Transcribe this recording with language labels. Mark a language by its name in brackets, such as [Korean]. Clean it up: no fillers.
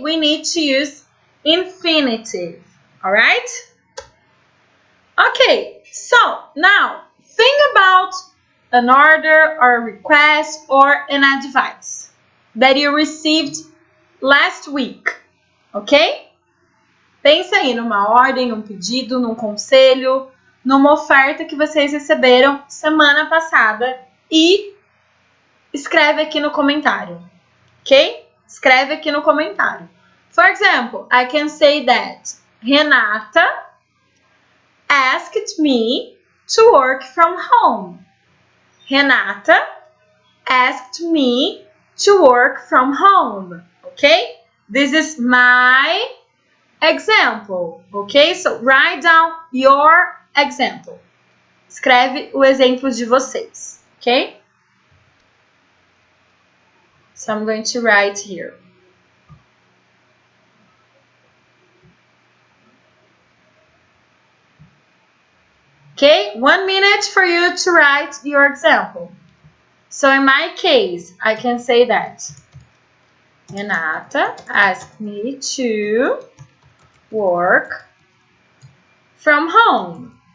[English] We need to use infinitive. Alright? Okay, so now think about an order or a request or an advice that you received last week. Ok? [Portuguese] Pensa aí numa ordem, num pedido, num conselho, numa oferta que vocês receberam semana passada e escreve aqui no comentário. Ok? Escreve aqui no comentário. [English] For example, I can say that Renata asked me to work from home. Renata asked me to work from home. Okay? This is my example. Okay? So write down your example. [Portuguese] Escreve o exemplo de vocês. [English] Okay? So I'm going to write here. Okay, 1 minute for you to write your example. So in my case, I can say that Renata asked me to work from home.